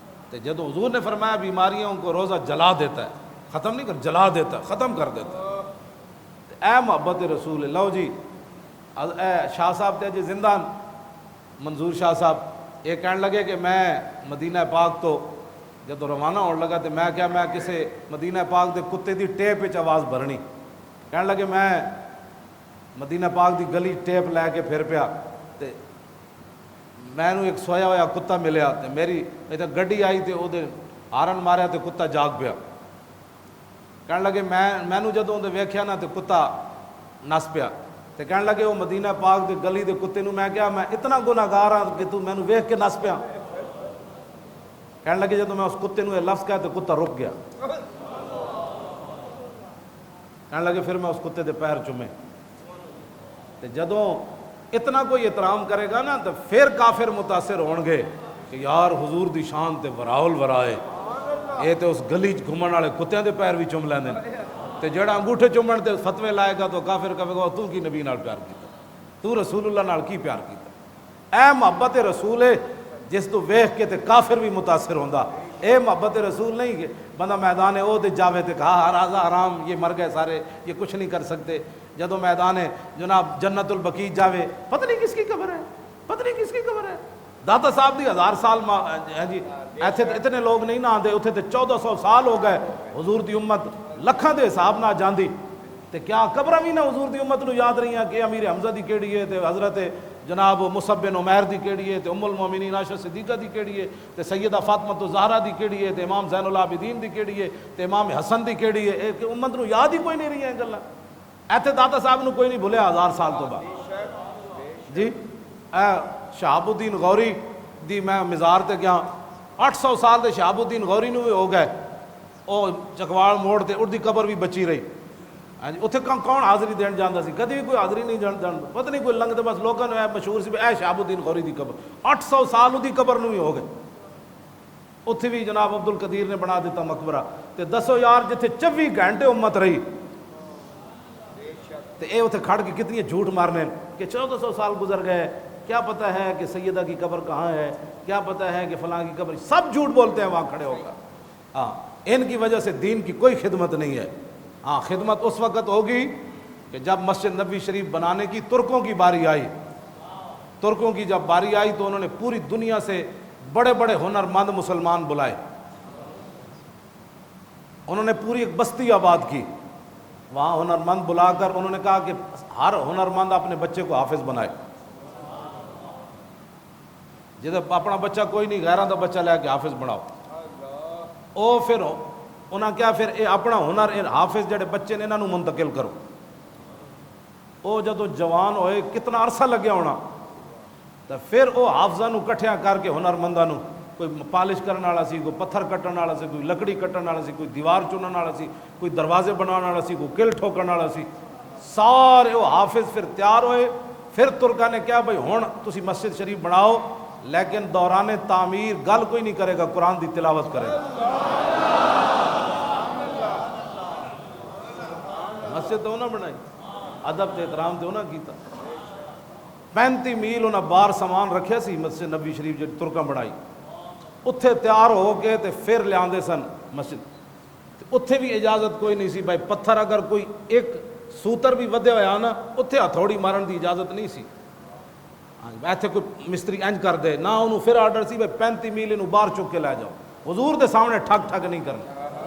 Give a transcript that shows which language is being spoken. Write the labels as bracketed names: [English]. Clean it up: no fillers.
[Urdu] تو جدو حضور نے فرمایا بیماریوں کو روزہ جلا دیتا ہے، ختم نہیں کر جلا دیتا ہے، ختم کر دیتا ہے، اے محبت رسول اللہ جی۔ اے شاہ صاحب تے جی زندہ منظور شاہ صاحب یہ [Punjabi] کہنے لگے کہ میں مدینہ پاک تو جب روانہ ہونے لگا تو میں کیا میں کسی مدینہ پاک دے کتے دی ٹیپ وچ آواز بھرنی، کہنے لگے میں مدینہ پاک دی گلی ٹیپ لے کے پھر پیا تے میں ایک سویا ہوا کتا ملیا تے میری گڈی آئی تے او دے ہارن ماریا تے کتا جاگ پیا، کہنے لگے میں جدوں دے ویکھیا نا تے کتا نس پیا، تے کہنے لگے وہ مدینہ پاک دے گلی دے کتے نو میں کہا میں اتنا گناہگار ہاں کہ تو مینوں ویکھ کے نس پیا. کہنے لگے جدوں میں اس کتے نو یہ لفظ کہا تو کتا رک گیا. کہنے لگے پھر میں اس کتے دے پیر چومے. تے جدوں اتنا کوئی احترام کرے گا نا تو پھر کافر متاثر ہون گے کہ یار حضور دی شان تے وراول ورائے یہ تے اس گلی گھومن والے کتیاں دے پیر بھی چوم لیندے تے جڑا انگوٹھے چومن تے فتوے لائے گا تو کافر کہے گا تو کی نبی نال پیار کیتا, تو رسول اللہ نال کی پیار کیتا. اے محبت رسول ہے جس تو ویکھ کے تے کافر بھی متاثر ہوندا. اے محبت رسول نہیں کہ بندہ میدان احد جاوے تے کہا راضا حرام یہ مر گئے سارے یہ کچھ نہیں کر سکتے. جدو میدان جناب جنت البقیع جاوے [Urdu] پتہ نہیں کس کی قبر ہے, پتہ نہیں کس کی قبر ہے. [Punjabi] داتا صاحب دی 1000 سال جی ایتھے اتنے لوگ نہیں نہ آندے, اتنے تے 1400 سال ہو گئے. حضور دی امت لکھاں دے حساب نہ جاندی تے کیا قبراں بھی نہ حضور دی امت نو یاد رہی ہیں کہ امیر حمزہ دی کیڑی ہے تے حضرت جناب مصعب بن عمیر دی کیڑی ہے تے ام المومنین عائشہ صدیقہ دی کیڑی ہے تے سیدہ فاطمہ الزہرا دی کیڑی ہے تے امام زین العابدین دی کیڑی ہے تے امام حسن دی کیڑی ہے. کہ امت نو یاد ہی کوئی نہیں رہی ہیں گلاں. ایتھے داتا صاحب نو کوئی نہیں بھولیا 1000 سال تو بعد. جی اے شہاب الدین غوری دی میں مزار تے گیا 800 سال دے شہاب الدین غوری نو بھی ہو گئے. او چکوال موڑ تے اڑ دی قبر بھی بچی رہی. ہاں جی اتنے کون حاضری دین جاندا سی, کدی بھی کوئی حاضری نہیں جاندا. پتہ نہیں کوئی لنگ تے بس لوکاں نو مشہور سی اے شہاب الدین غوری دی قبر 800 سال دی قبر نو بھی ہو گئے. اتھے بھی جناب عبد القدیر نے بنا دیتا مقبرہ. تے دسو یار جتھے 24 گھنٹے امت رہی تے اے اتھے کھڑ کے کتنی جھوٹ مارنے کہ 1400 سال گزر گئے, [Urdu] کیا پتہ ہے کہ سیدہ کی قبر [Punjabi] کہاں ہے, کیا پتہ ہے کہ فلاں کی قبر. [Urdu] سب جھوٹ بولتے ہیں وہاں کھڑے ہو کر. ہاں ان کی وجہ سے دین کی کوئی خدمت نہیں ہے. ہاں خدمت اس وقت ہوگی کہ جب مسجد نبوی شریف بنانے کی ترکوں کی باری آئی. ترکوں کی جب باری آئی تو انہوں نے پوری دنیا سے بڑے بڑے ہنرمند مسلمان بلائے. انہوں نے پوری ایک بستی آباد کی. وہاں ہنرمند بلا کر انہوں نے کہا کہ ہر ہنرمند اپنے بچے کو حافظ بنائے. [Punjabi] جب اپنا بچہ کوئی نہیں غیراں دا بچہ لے کے حافظ بناؤ. او پھر انہاں کیا پھر اے اپنا ہنر اے حافظ جڑے بچے نے انہاں نو منتقل کرو. او جدو جوان ہوئے کتنا عرصہ لگیا ہونا تو پھر او حافظاں نو کٹھیاں کر کے ہنرمنداں نو, کوئی پالش کرنے والا سی, کوئی پتھر کٹن والا سی, کوئی لکڑی کٹن والا سی, کوئی دیوار چنن والا سی, کوئی دروازے بنانے والا سی, کوئی کل ٹھوکن والا سی, سارے وہ حافظ پھر تیار ہوئے. پھر ترکا نے کیا بھائی ہن تسی مسجد شریف بناؤ لیکن دوران تعمیر گل کوئی نہیں کرے گا, قرآن دی تلاوت کرے گا. مسجد تو نہ بنائی, ادب تے احترام تے انہاں کیتا. 35 میل انہاں بار سامان رکھیا سی مسجد نبی شریف جی ترکاں بنائی. اتھے تیار ہو کے تے پھر لیاندے سن مسجد. اتھے بھی اجازت کوئی نہیں سی بھائی پتھر اگر کوئی ایک سوتر بھی ودیا ہوا نا اتھے ہتھوڑی مارن دی اجازت نہیں سی. ایتھے کوئی مستری انج کر دے نہ, انہوں پھر آرڈر سی بھائی 35 میل انہوں باہر چک کے لے جاؤ. حضور دے سامنے ٹھگ ٹھگ نہیں کرنا.